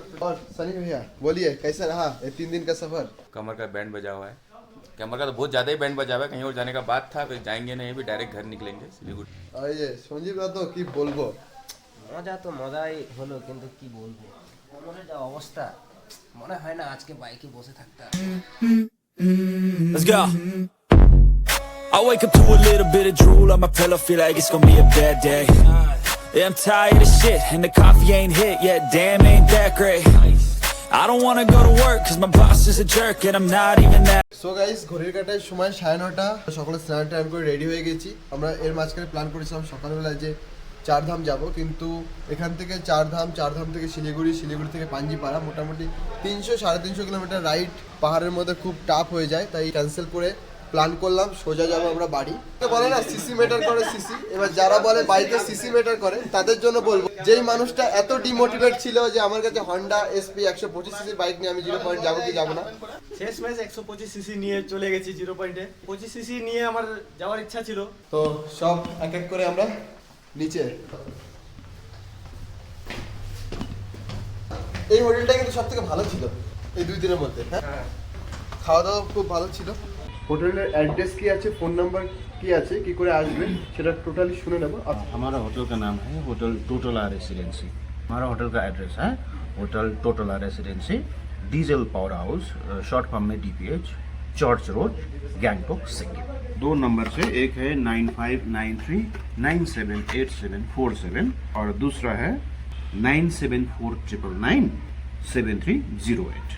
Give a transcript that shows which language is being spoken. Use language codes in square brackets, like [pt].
[hi] और सनी भैया बोलिए कैसा रहा ये 3 दिन का सफर? कमर का बैंड बजा हुआ है, कमर का तो बहुत ज़्यादा ही बैंड बजा हुआ है। कहीं और जाने का बात था, फिर जाएंगे नहीं, भी डायरेक्ट घर निकलेंगे सिलीगुड़ी। [bn] আর এই যে সঞ্জীব দা, তো কি বলবো, মজা তো মজাই হলো, কিন্তু কি বলবো, মনে যা অবস্থা, মনে হয় না আজকে বাইকে বসে থাকতে। [en] Let's go. I wake up to a little bit of drool on my pillow, feel like it's gonna be a bad day. Yeah, I'm tired of shit, and the coffee ain't hit yet, damn ain't that great. I don't wanna go to work, cause my boss is a jerk, and I'm not even that. [bn] So guys, ঘড়ির কাঁটায় সময় 9:30, সকালে স্নান টান করে ready হয়ে গেছি। আমরা এর মাঝখানে প্ল্যান করেছিলাম সকালবেলা যে 4 ধাম যাব, কিন্তু এখান থেকে 4 ধাম থেকে শিলিগুড়ি থেকে পাঞ্জিপাড়া মোটামুটি 300-350 কিলোমিটার রাইড পাহাড়ের মধ্যে খুব টাফ হয়ে যায়, তাই ক্যান্সেল করে প্ল্যান করলাম সোজা যাবো আমরা বাড়ি। বলে না সিসি ম্যাটার করে সিসি, এবার যারা বলে বাইকে সিসি ম্যাটার করে তাদের জন্য বলবো, যেই মানুষটা এত ডিমোটিভেট ছিল যে আমার কাছে হন্ডা SP 125 সিসির বাইক নিয়ে আমি 0 পয়েন্ট যাবো কি যাবো না, শেষ ম্যাচ 125 সিসি নিয়ে চলে গেছি 0 পয়েন্টে। 25 সিসি নিয়ে আমার যাওয়ার ইচ্ছা ছিল। তো সব এক এক করে আমরা নিচে। এই হোটেলটা কিন্তু সব থেকে ভালো ছিল এই 2 দিনের মধ্যে। হ্যাঁ, খাওয়া দাওয়া খুব ভালো ছিল। হোটেলের অ্যাড্রেস কি আছে, ফোন নাম্বার কি আছে, কি করে আসবে সেটা টোটালি শুনে নেবো। [hi] हमारा होटल का नाम है होटल टोटला रेसिडेंसी। हमारा होटल का एड्रेस है hotel टोटला residency, diesel power house, short form में DPH, church road, Gangtok, Sikkim. 2 number से, एक है 9593978747 और दूसरा है 9749997308।